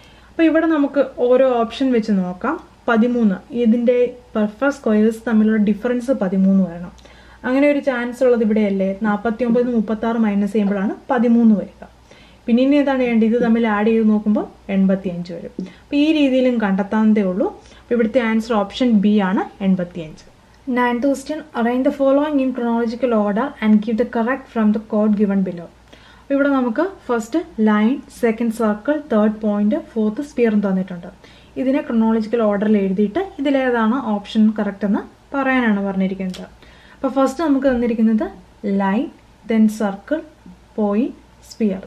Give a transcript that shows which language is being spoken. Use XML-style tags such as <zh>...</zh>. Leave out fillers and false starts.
<ml>അപ്പോൾ ഇവിടെ നമുക്ക് ഓരോ ഓപ്ഷൻ വെച്ച് നോക്കാം. 13, ഇതിൻ്റെ പെർഫെക്റ്റ് സ്ക്വയേഴ്സ് തമ്മിലുള്ള ഡിഫറൻസ് 13 വരണം. അങ്ങനെ ഒരു ചാൻസ് ഉള്ളത് ഇവിടെയല്ലേ. 49 36 മൈനസ് ചെയ്യുമ്പോഴാണ് 13 വരിക. പിന്നെ ഇനി ഏതാണ് വേണ്ടത്? ഇത് തമ്മിൽ ആഡ് ചെയ്ത് നോക്കുമ്പോൾ 85 വരും. അപ്പോൾ ഈ രീതിയിലും കണ്ടെത്താവുന്നതേ ഉള്ളൂ. അപ്പോൾ ഇവിടുത്തെ ആൻസർ ഓപ്ഷൻ ബി ആണ് 85.</ml> <en>9th question, arrange the following in chronological order and give the correct from the code given below.</en> <ml>അപ്പോൾ ഇവിടെ നമുക്ക് first line, second circle, third point, fourth സ്പിയറും തന്നിട്ടുണ്ട്. ഇതിനെ ക്രോണോളജിക്കൽ ഓർഡറിൽ എഴുതിയിട്ട് ഇതിലേതാണ് ഓപ്ഷൻ കറക്റ്റ് എന്ന് പറയാനാണ് പറഞ്ഞിരിക്കുന്നത്. അപ്പോൾ ഫസ്റ്റ് നമുക്ക് തന്നിരിക്കുന്നത് line, then circle, point, sphere.</ml>